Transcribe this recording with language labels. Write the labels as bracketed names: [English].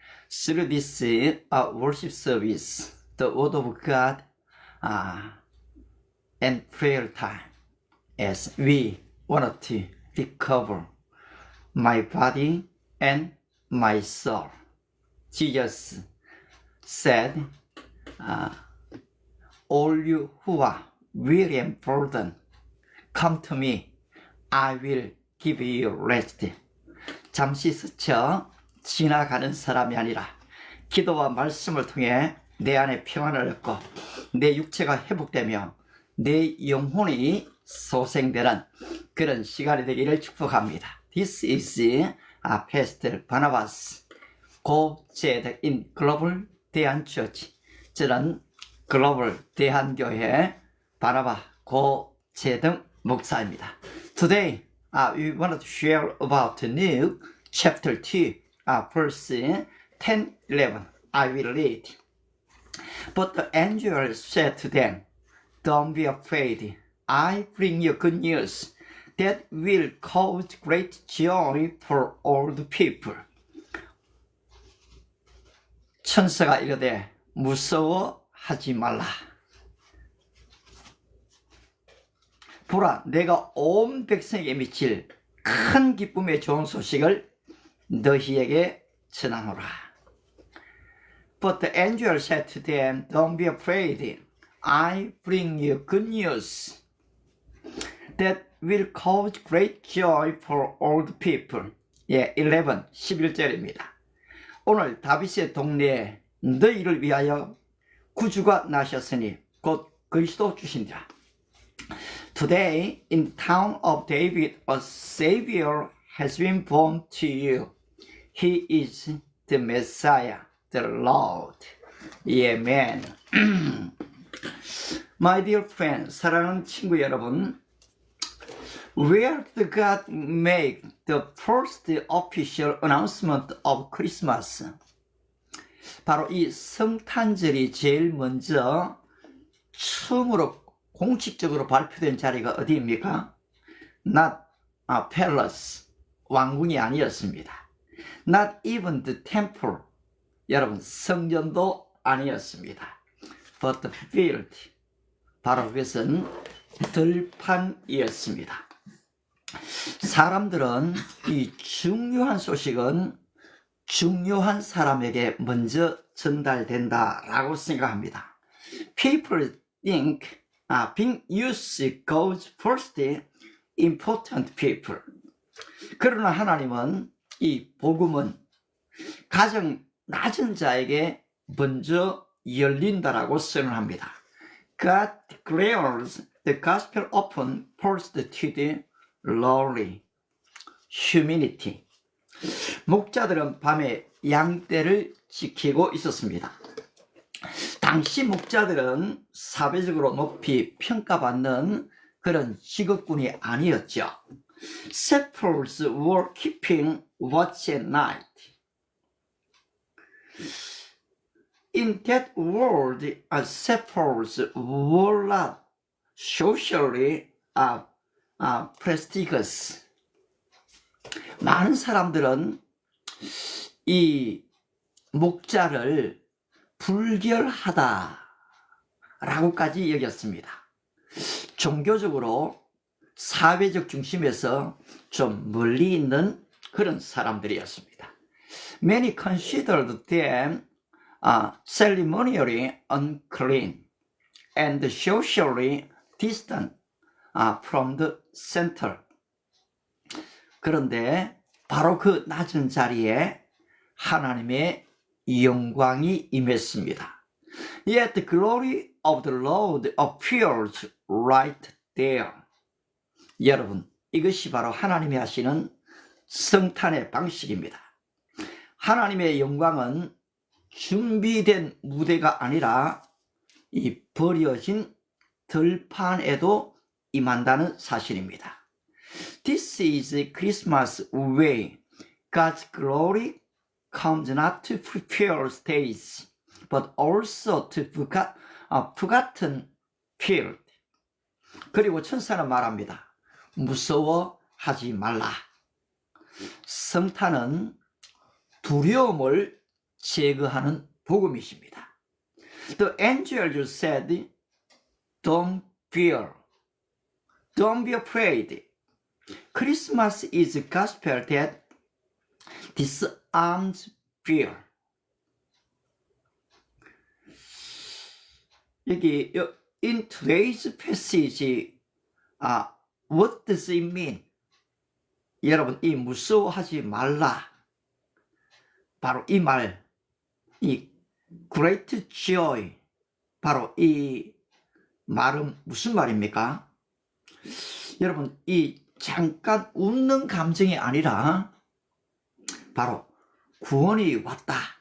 [English] Through this worship service, the word of God and prayer time, as we want to recover my body and my soul. Jesus said, all you who are weary and burdened, come to me. I will give you rest. [Korean] 잠시 스쳐 지나가는 사람이 아니라 기도와 말씀을 통해 내 안에 평안을 얻고 내 육체가 회복되며 내 영혼이 소생되는 그런 시간이 되기를 축복합니다. [English] This is Pastor Barnabas, co-chaired in Global 대한처치. [Korean] 저는 글로벌 대한교회 바나바 co-chaired 목사입니다. [English] Today, we want to share about Luke chapter 2, verse 10, 11. I will read. But the angel said to them, don't be afraid. I bring you good news that will cause great joy for all the people. [Korean] 천사가 이르되 무서워하지 말라. 보라, 내가 온 백성에게 미칠 큰 기쁨의 좋은 소식을 너희에게 전하노라. [English] But the angel said to them, don't be afraid. I bring you good news that will cause great joy for all the people. [Korean] 11절입니다. 오늘 다윗의 동네에 너희를 위하여 구주가 나셨으니 곧 그리스도 주시니라. [English] Today, in the town of David, a Savior has been born to you. He is the Messiah, the Lord. Amen. My dear friends, [Korean] 사랑하는 친구 여러분, [English] where did God make the first official announcement of Christmas? [Korean] 바로 이 성탄절이 제일 먼저 처음으로 공식적으로 발표된 자리가 어디입니까? [English] Not a palace, [Korean] 왕궁이 아니었습니다. [English] Not even the temple, [Korean] 여러분 성전도 아니었습니다. [English] But the field, [Korean] 바로 그것은 들판이었습니다. 사람들은 이 중요한 소식은 중요한 사람에게 먼저 전달된다라고 생각합니다. [English] People think being used goes first important people. [Korean] 그러나 하나님은 이 복음은 가장 낮은 자에게 먼저 열린다라고 선언합니다. [English] God declares the gospel open first to the lowly, humility. [Korean] 목자들은 밤에 양떼를 지키고 있었습니다. 당시 목자들은 사회적으로 높이 평가받는 그런 직업군이 아니었죠. [English] Shepherds were keeping watch at night. In that world, shepherds were not socially prestigious. [Korean] 많은 사람들은 이 목자를 불결하다라고까지 여겼습니다. 종교적으로 사회적 중심에서 좀 멀리 있는 그런 사람들이었습니다. [English] Many considered them ceremonially unclean and socially distant from the center. [Korean] 그런데 바로 그 낮은 자리에 하나님의 영광이 임했습니다. [English] Yet the glory of the Lord appears right there. [Korean] 여러분, 이것이 바로 하나님이 하시는 성탄의 방식입니다. 하나님의 영광은 준비된 무대가 아니라 이 버려진 들판에도 임한다는 사실입니다. [English] This is Christmas way. God's glory comes not to prepare stage, but also to forgotten field. [Korean] 그리고 천사는 말합니다. 무서워하지 하지 말라. 성탄은 두려움을 제거하는 복음이십니다. [English] The angel said, Don't fear. Don't be afraid. Christmas is a gospel that disarms fear. [Korean] 여기 [English] in today's passage, what does it mean? [Korean] 여러분, 이 무서워하지 말라. 바로 이 말, 이 [English] great joy. [Korean] 바로 이 말은 무슨 말입니까? 여러분, 이 잠깐 웃는 감정이 아니라 바로 구원이 왔다.